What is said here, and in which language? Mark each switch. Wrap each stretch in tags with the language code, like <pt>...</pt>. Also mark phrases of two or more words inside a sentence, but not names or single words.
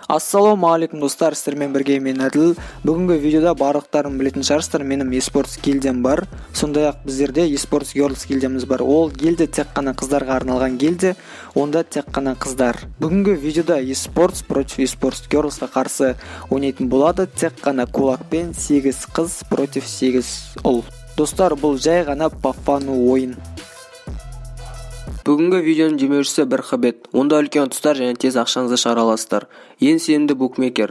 <kk>Ассалаумағалейкум достар, сіздермен бірге мен Әділ. Бүгінгі видеода барлықтарың білетін шығарсыздар, менің eSports гильдиям бар. Сондай-ақ біздерде eSports Girls гильдиямыз бар. Ол гильдия тек қана қыздарға арналған гильдия, онда тек қана қыздар. Бүгінгі видеода eSports против eSports Girls'қа қарсы ойнайтын болады, тек қана кулакпен 8 қыз против 8 ұл. Достар, бұл жай ғана</kk> <ru>по фану</ru> <kk>ойын. Бүгінгі видеоның демеушісі бір хабет. Онда үлкен ұтыстар және тез ақшаңызды шығара аласыздар. Ең сенімді букмекер.</kk>